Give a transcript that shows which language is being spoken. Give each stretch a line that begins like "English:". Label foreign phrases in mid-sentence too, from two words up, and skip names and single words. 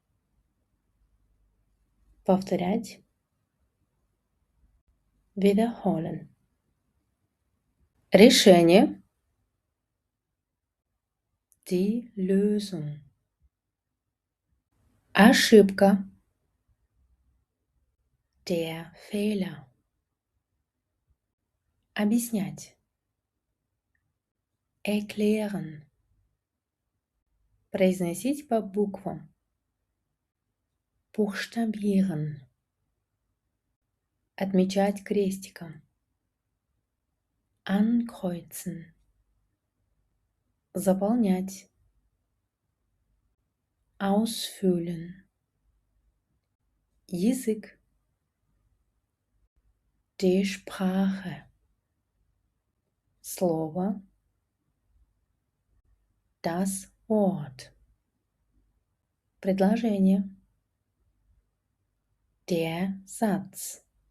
Russian: Повторять. Wiederholen.
German: Решение. Die Lösung. Ошибка. Der Fehler.
Russian: Объяснять. Erklären. Произносить по буквам. Buchstabieren. Отмечать крестиком. Ankreuzen. Заполнять.
German: Ausfüllen.
Russian: Язык.
German: Die Sprache. Слово. Das Wort. Предложение. Der Satz.